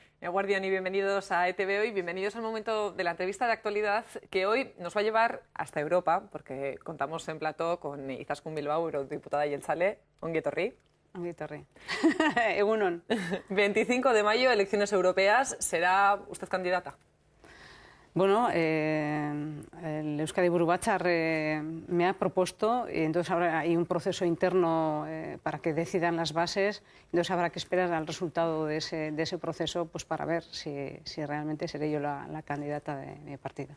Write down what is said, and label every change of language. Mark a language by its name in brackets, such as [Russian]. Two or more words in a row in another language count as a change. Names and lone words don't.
[Spanish] Eguardión y bienvenidos a ETV Hoy, bienvenidos al momento de la entrevista de actualidad que hoy nos va a llevar hasta Europa, porque contamos en plató con Izaskun Bilbao, eurodiputada Jeltzale. [Basque] Ongi etorri. Ongi etorri. Egunon. [Spanish] 25 de mayo, elecciones europeas. ¿Será usted candidata? Bueno, el Euskadi Buru Batzar me ha propuesto, y entonces ahora hay un proceso interno para que decidan las bases, entonces habrá que esperar al resultado de ese proceso pues para ver si realmente seré yo la candidata de mi partido.